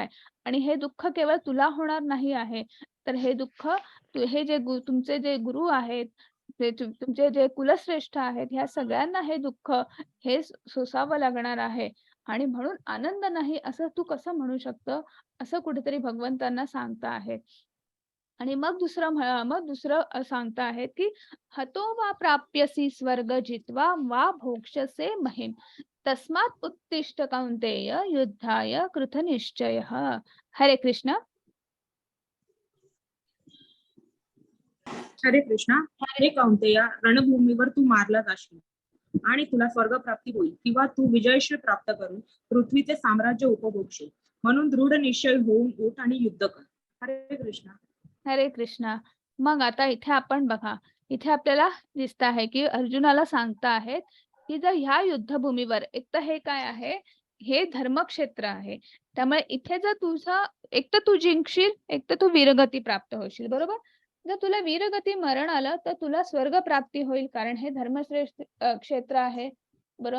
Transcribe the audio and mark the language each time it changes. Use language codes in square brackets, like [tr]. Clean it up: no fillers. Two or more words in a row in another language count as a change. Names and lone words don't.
[mr] आणि हे दुःख केवळ तुला होणार नाही आहे, तर हे दुःख हे जे तुमचे जे गुरु आहेत, तुमचे जे कुलश्रेष्ठ आहेत, ह्या सगळ्यांना हे दुःख हे सोसावं लागणार आहे. आणि म्हणून आनंद नाही असं तू कसं म्हणू शकतं? असं कुठेतरी भगवंतांना सांगता आहेत. आणि मग दुसरं सांगता आहेत की [sa] हतो वा प्राप्यसी स्वर्ग जित्वा वा भोक्षसे महिम तस्मात् उत्तिष्ठ कौन्तेय युद्धाय कृतनिश्चयः. [mr] हरे कृष्ण. हरे कृष्णा. हे कौंतेया, रणभूमीवर तू मारला जाशील आणि तुला स्वर्ग प्राप्ती होईल किंवा तू विजयश्री प्राप्त करून पृथ्वीचे साम्राज्य उपभोगशील. म्हणून दृढ निश्चय होऊन उठ आणि युद्ध कर. हरे कृष्णा. हरे कृष्णा. मग आता इथे आपण बघा, इथे आपल्याला दिसत आहे की अर्जुनाला सांगता आहेत की जर ह्या युद्धभूमीवर एक तर हे काय आहे, हे धर्मक्षेत्र आहे. त्यामुळे इथे जर तुझा एक तर तू जिंकशील, एक तर तू वीरगती प्राप्त होशील, बरोबर. जर तुला वीरगती मरण आलं तर तुला स्वर्ग प्राप्ती होईल, कारण हे धर्मश्रेष्ठ क्षेत्र आहे, बरोबर.